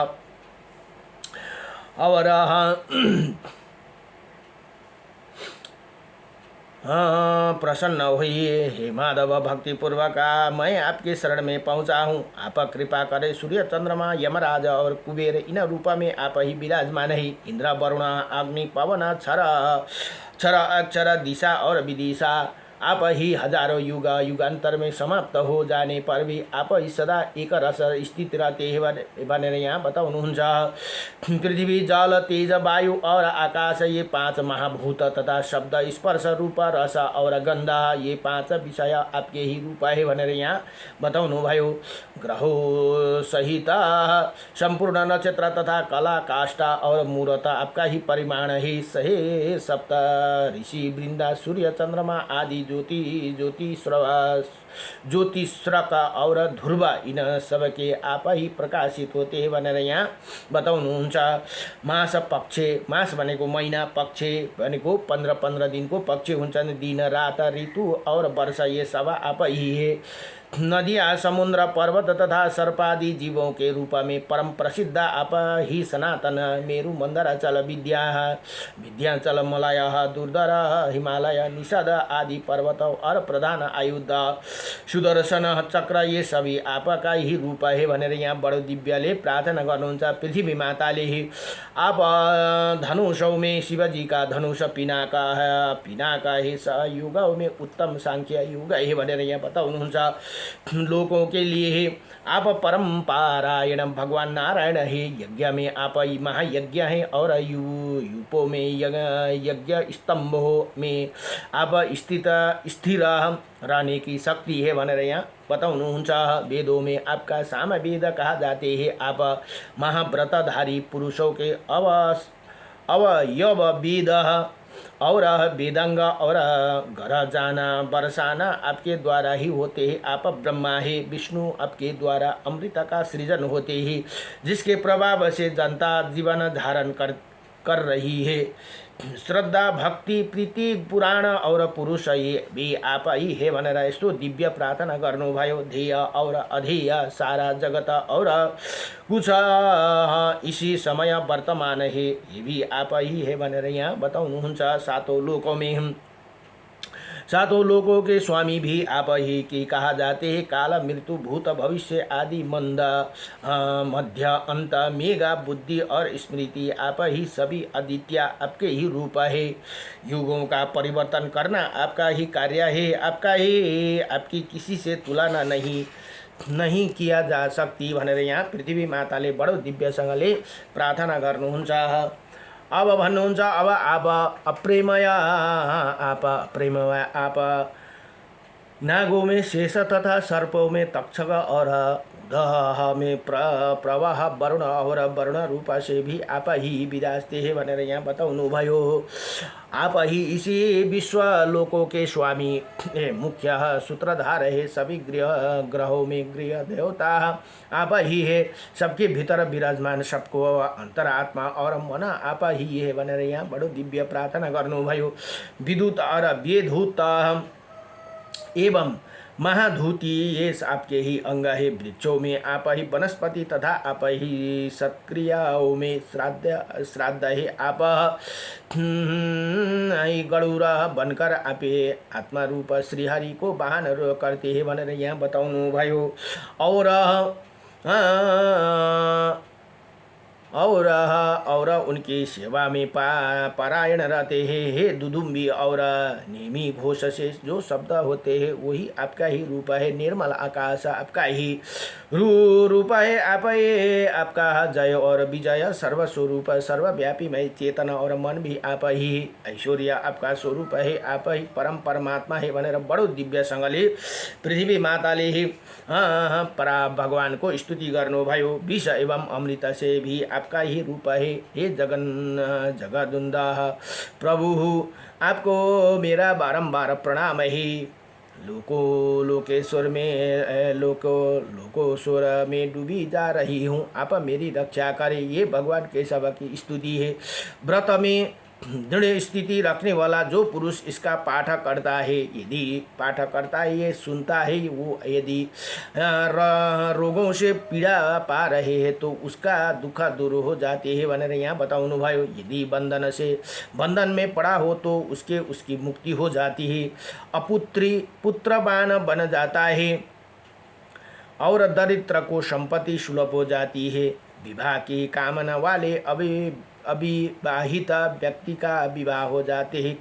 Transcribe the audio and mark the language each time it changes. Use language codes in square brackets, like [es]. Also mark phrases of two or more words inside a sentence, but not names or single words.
[hi] और प्रसन्न होइए, हे माधव, भक्तिपूर्वक मैं आपके शरण में पहुँचा हूँ। आप कृपा करें। सूर्य, चंद्रमा, यमराज और कुबेर इन रूप में आप ही विराजमान है। इंद्र, वरुण, अग्नि, पवन, क्षर, अक्षर, दिशा और विदिशा आप ही हजारों युगांतर में समाप्त हो जाने पर भी आप ही सदा एक रस स्थित रहते हैं [ne] भनेर यहाँ बताउनुहुन्छ। [hi] पृथ्वी, जल, तेज, वायु और आकाश ये 5 महाभूत तथा शब्द, स्पर्श, रूप, रस और गंध ये 5 विषय आपके ही रूप है [ne] भनेर यहाँ बताउनु भयो। [hi] ग्रहों सहित संपूर्ण नक्षत्र तथा कला, काष्ठा और मूर्त आपका ही परिमाण है। सहे सप्त ऋषि वृंदा, सूर्य, चंद्रमा आदि ज्योतिश्रक और ध्रुव इन सब के आप ही प्रकाशित होते हैं [ne] भनेर यहाँ बताउनुहुन्छ। मास, पक्ष, मास भनेको महिना, पक्ष भनेको 15 दिनको पक्ष हुन्छन्। [hi] दिन, रात, ऋतु और वर्ष ये सब आप ही है। नदियाँ, समुद्र, पर्वत तथा सर्पादि जीवों के रूप में परम प्रसिद्ध आप ही सनातन, मेरु, मंदराचल, विंध्याचल, मलय, दुर्धर, हिमालय, निषद आदि पर्वत और प्रधान आयुध, सुदर्शन चक्र ये सभी आपका ही रूप है [ne] भनेर यहाँ बडो दिव्यले प्रार्थना गर्नुहुन्छ। [hi] पृथ्वी माताले ही आप धनुषों में शिवजी का धनुष पिनाका है, युगों में उत्तम सांख्य युग है [ne] भनेर यहाँ बताउनुहुन्छ। [hi] लोगों के लिए आप परम पारायण भगवान नारायण है। यज्ञ में आप महायज्ञ हैं और यूपों में यज्ञ स्तंभों में आप स्थिर रहने की शक्ति है [ne] भनेर यहाँ बताउनुहुन्छ। [hi] वेदों में आपका सामवेद कहा जाते हैं। आप महाव्रतधारी पुरुषों के अवयव वेद और वेदांग और घर जाना बरसाना आपके द्वारा ही होते हैं। आप ब्रह्मा है। विष्णु आपके द्वारा अमृत का सृजन होते ही, जिसके प्रभाव से जनता जीवन धारण कर रही है। श्रद्धा, भक्ति, प्रीति, पुराण और पुरुष ये भी आप ही है [ne] भनेर यस्तो दिव्य प्रार्थना गर्नुभयो। [hi] ध्येय और अध्येय सारा जगत और कुछ इसी समय वर्तमान है, ये भी आप ही है [ne] भनेर यहाँ बताउनुहुन्छ। [hi] सातों लोकों में सातों लोकों के स्वामी भी आप ही की कहा जाते हैं। काल मृत्यु भूत भविष्य आदि मंद मध्य अंत मेघा बुद्धि और स्मृति आप ही सभी अद्वितीय आपके ही रूप है। युगों का परिवर्तन करना आपका ही कार्य है। आपकी किसी से तुलना नहीं किया जा सकती [ne] भनेर यहाँ पृथ्वी माताले बडो दिव्यसँगले प्रार्थना गर्नुहुन्छ। अब भन्नुहुन्छ [hi] अब आप अप्रेमया आप नागों में शेष तथा सर्पों में तक्षक और दह में प्रवाह वरुण और वरुण रूप से भी आप ही विराजते हैं [ne] भनेर यहाँ बताउनु भयो। [hi] आप ही इसी विश्व लोकों के स्वामी मुख्य सूत्रधार है। सभी ग्रहों में गृह देवता आप ही है। सबके भीतर विराजमान सबको अंतरात्मा और मन आप ही है [ne] भनेर यहाँ बडो दिव्य प्रार्थना गर्नुभयो। [hi] विद्युत और वेदूत एवं महाधूति ये आपके ही अंग है। वृक्षों में आप ही वनस्पति तथा आप ही सत्क्रियाओं में श्राद्ध है। आप गरुड़ बनकर आप आत्मा रूप श्रीहरि को वाहन करते हैं [ne] भनेर यहाँ बताउनु भयो। [hi] और उनकी सेवा में पारायण रहते हैं। हे दुदुम्बी और नेमी घोष से जो शब्द होते हैं वही आपका ही रूप है। निर्मल आकाश आपका ही रूप है। आपका जय और विजय सर्वस्वरूप सर्वव्यापी में चेतन और मन भी आप ही। ऐश्वर्य आपका स्वरूप है। आप ही परम परमात्मा है [ne] भनेर बडो दिव्यसँगले पृथ्वी माताले ही परा भगवान को स्तुति गर्नुभयो। [hi] विष एवं अमृत से भी आपका ही रूप है। हे जगदुंदा प्रभु आपको मेरा बारंबार प्रणाम है। लोकेश्वर में डूबी जा रही हूँ, आप मेरी रक्षा करें। ये भगवान केशव की स्तुति है। व्रत में दृढ़ स्थिति रखने वाला जो पुरुष इसका पाठ करता है, यदि पाठ करता है ये सुनता है, वो यदि रोगों से पीड़ा पा रहे हैं तो उसका दुख दूर हो जाते हैं [ne] भनेर यहाँ बताउनु भयो। [hi] यदि बंधन में पड़ा हो तो उसकी मुक्ति हो जाती है। पुत्रवान बन जाता है और दरिद्र को संपत्ति सुलभ हो जाती है। विवाह की कामना वाले अविवाहित व्यक्ति का विवाह हो जाते हैं।